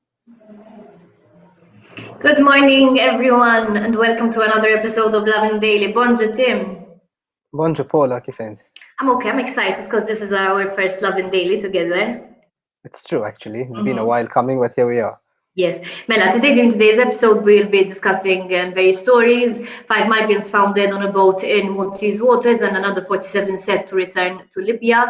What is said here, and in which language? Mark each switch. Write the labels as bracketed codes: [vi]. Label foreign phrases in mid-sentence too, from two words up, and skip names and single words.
[en] Good morning, everyone, and welcome to another episode of Lovin Daily. Bonjour, Tim. [mt] Bonjour Paula, kif int? [en] I'm okay. I'm excited because this is our first Lovin Daily together. It's true actually. It's been a while coming, but here we are. Yes. Mela, during today's episode, we'll be discussing various stories. 5 migrants found dead on a boat in Maltese waters and another 47 set to return to Libya.